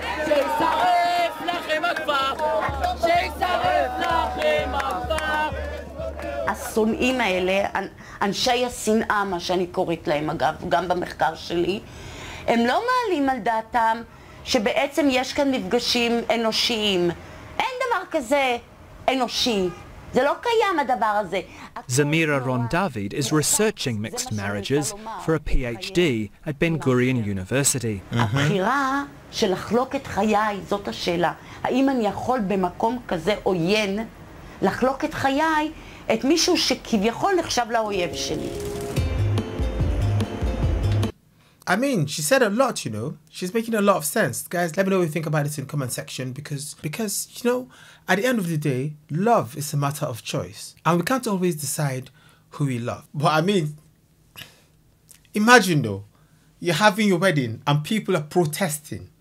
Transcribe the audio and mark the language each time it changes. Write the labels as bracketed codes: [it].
[he] שישרף לכם הכפר, שישרף לכם השונאים האלה, אנשי השנאה, מה שאני קוראת להם אגב, גם במחקר שלי, הם לא מעלים על דעתם שבעצם יש כאן מפגשים אנושיים. אין דבר כזה אנושי. זה לא קיים הדבר הזה. [en] Zamira Ron David is researching mixed marriages for a PhD at Ben-Gurion University. [he] הבחירה של לחלוק את חיי, זאת השאלה. האם אני יכול במקום כזה עוין לחלוק את חיי את מישהו שכביכול נחשב לאויב שלי? [en] I mean, she said a lot, you know. She's making a lot of sense. Guys, let me know what you think about this in the comment section because, you know, at the end of the day, love is a matter of choice. And we can't always decide who we love. But I mean, imagine though, you're having your wedding and people are protesting.